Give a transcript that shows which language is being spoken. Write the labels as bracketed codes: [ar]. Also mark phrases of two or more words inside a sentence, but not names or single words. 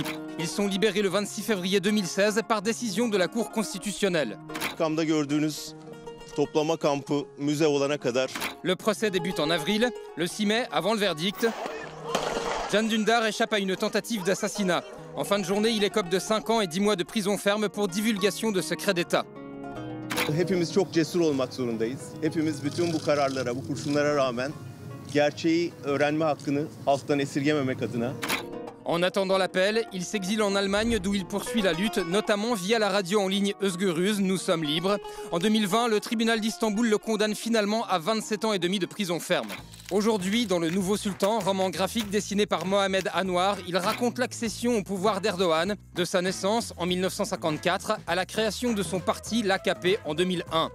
[fr] Ils sont libérés le 26 février 2016 par décision de la Cour constitutionnelle. Le procès débute en avril. Le 6 mai, avant le verdict, Can Dündar échappe à une tentative d'assassinat. En fin de journée, il écope de 5 ans et 10 mois de prison ferme pour divulgation de secrets d'État. [tr] Hepimiz çok cesur olmak zorundayız. Hepimiz bütün bu kararlara, bu kurşunlara rağmen gerçeği öğrenme hakkını halktan esirgememek adına. [fr] En attendant l'appel, il s'exile en Allemagne d'où il poursuit la lutte, notamment via la radio en ligne Özgürüz, Nous sommes libres. En 2020, le tribunal d'Istanbul le condamne finalement à 27 ans et demi de prison ferme. Aujourd'hui, dans Le Nouveau Sultan, roman graphique dessiné par Mohamed Anouar, il raconte l'accession au pouvoir d'Erdogan, de sa naissance en 1954 à la création de son parti, l'AKP, en 2001.